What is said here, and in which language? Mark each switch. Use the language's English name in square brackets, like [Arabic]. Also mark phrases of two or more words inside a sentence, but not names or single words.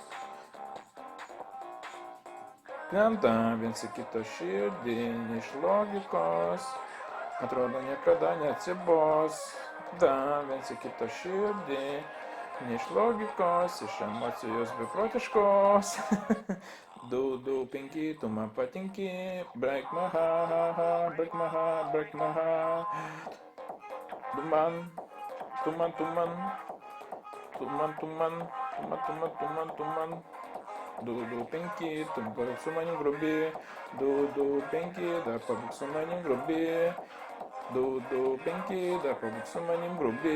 [Lithuanian] Krentam viens į kitą širdį, ne iš logikos. Atrodo, niekada neatsibos. Da, viens į kitą širdį, ne iš logikos, iš emocijos beprotiškos. 2, 5, tu man patinki. [English] Break my heart, break my heart, break my heart. [Lithuanian] Tu man. 2, 5, tu pabūk su manim grubi. 2, 5, dar pabūk su manim grubi. 2, 5, dar pabūk su manim grubi.